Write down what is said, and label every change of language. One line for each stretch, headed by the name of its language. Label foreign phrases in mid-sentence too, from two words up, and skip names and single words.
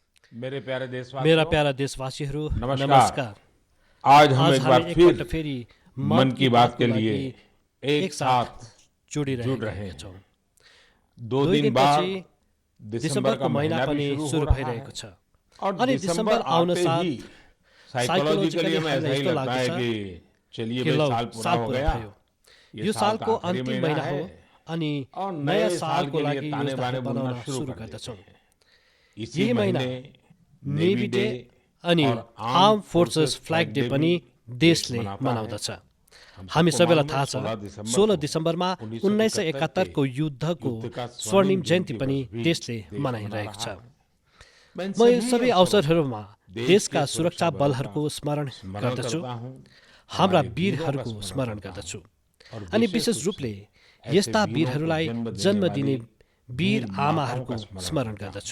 Nepali: मेरा प्यारा देशवासीहरू नमस्कार। नमस्कार।
Hindi: आज हम आज एक
Nepali: हामी
Hindi: बार
Nepali: एकपल्ट
Hindi: फिर
Nepali: फेरि
Hindi: मन की बात के लिए एक
Nepali: एक
Hindi: साथ साथ जुड़
Nepali: जोडिरहेका
Hindi: रहे हैं।
Nepali: छौँ।
Hindi: 2
Nepali: दुई
Hindi: दिन बाद
Nepali: दिनपछि
Hindi: दिसंबर का
Nepali: दिसम्बरको महिना
Hindi: महीना
Nepali: पनि
Hindi: भी
Nepali: सुरु
Hindi: हो रहा
Nepali: भइरहेको
Hindi: है
Nepali: छ
Hindi: और
Nepali: अनि
Hindi: दिसंबर
Nepali: दिसम्बर आउन
Hindi: आते साथ ही
Nepali: साइकोलोजिकली
Hindi: साइकोलॉजिकली हमें ऐसा
Nepali: हामीलाई
Hindi: ही
Nepali: यस्तो
Hindi: लगता है
Nepali: लाग्दछ
Hindi: कि चलिए
Nepali: कि
Hindi: भाई
Nepali: लौ
Hindi: साल पूरा
Nepali: साल
Hindi: हो
Nepali: पुरा
Hindi: गया,
Nepali: भयो,
Hindi: ये
Nepali: यो
Hindi: साल का
Nepali: सालको
Hindi: आखिरी
Nepali: अन्तिम
Hindi: महीना
Nepali: महिना हो
Hindi: है
Nepali: अनि
Hindi: और
Nepali: नयाँ
Hindi: नए साल
Nepali: सालको
Hindi: के लिए
Nepali: लागि
Hindi: ताने बाने
Nepali: योजनाहरू
Hindi: बुनना
Nepali: बनाउन
Hindi: शुरू
Nepali: सुरु
Hindi: कर देते
Nepali: गर्दछौँ।
Hindi: हैं। इसी
Nepali: यही महिना
Hindi: महीने
Nepali: नेभी डे अनि
Hindi: और
Nepali: आर्म फोर्सेस फ्ल्याग डे पनि देशले मनाउँदछ। हामी सबैलाई थाहा छ 16 दिसम्बरमा 1971को युद्धको स्वर्णिम जयन्ती पनि देशले मनाइरहेको छ। म यो सबै अवसरहरूमा देशका सुरक्षा बलहरूको स्मरण गर्दछु, हाम्रा वीरहरूको स्मरण गर्दछु अनि विशेष रूपले यस्ता वीरहरूलाई जन्म दिने वीर आमाहरूको स्मरण गर्दछु।